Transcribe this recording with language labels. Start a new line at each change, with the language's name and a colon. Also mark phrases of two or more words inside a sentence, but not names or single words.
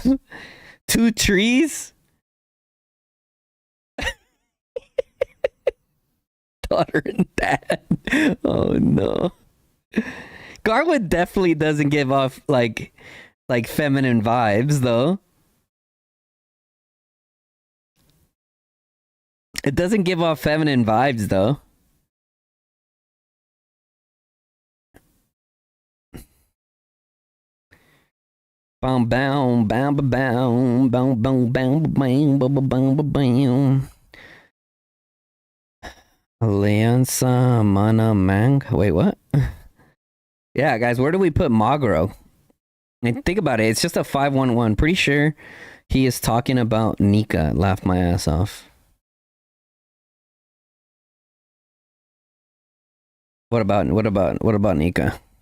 English: 2 trees? Daughter and dad. Oh no. Garwood definitely doesn't give off like feminine vibes though. It doesn't give off feminine vibes though. Bam bam bam bam bam bam bam bam bam bam bam. Alianza Mana Mang. Wait, what? Yeah, guys, where do we put Magro? I mean, think about it. It's just a 5-1-1. Pretty sure he is talking about Nika. Laugh my ass off. What about Nika?